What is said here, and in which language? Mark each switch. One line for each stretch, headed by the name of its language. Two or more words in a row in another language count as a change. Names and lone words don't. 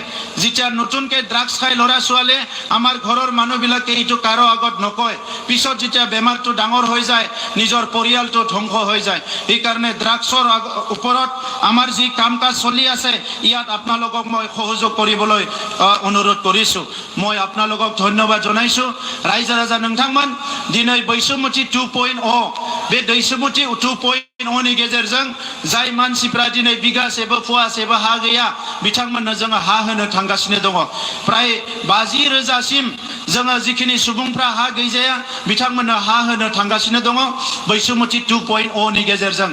Assamese: যেতিয়া নতুনকৈ ড্ৰাগছ খাই ল'ৰা ছোৱালীয়ে আমাৰ ঘৰৰ মানুহবিলাকে এইটো কাৰো আগত নকয়, পিছত যেতিয়া বেমাৰটো ডাঙৰ হৈ যায় নিজৰ পৰিয়ালটো ধ্বংস হৈ যায়। সেইকাৰণে ড্ৰাগছৰ ওপৰত আমাৰ যি কাম কাজ চলি আছে, ইয়াত আপোনালোকক মই সহযোগ কৰিবলৈ অনুৰোধ কৰিছোঁ। মই আপোনালোকক ধন্যবাদ জনাইছোঁ।
Bodo: ৰাইজে ৰাজা नोंथांमोन दिनै बैसुमुथि 2.0 बे बैसुमुथि 2.0 नि गेजेरजों जाय मानसिफ्रा दिनै बिगासेबो फुवासेबो हा गैया, बिथांमोननो जोङो हा होनो थांगासिनो दङ। प्राय 50,000सिम जोङो जिखिनि सुबुंफ्रा हा गैजाया बिथांमोननो हा होनो थांगासिनो दङ बैसुमुथि 2.0 नि गेजेरजों।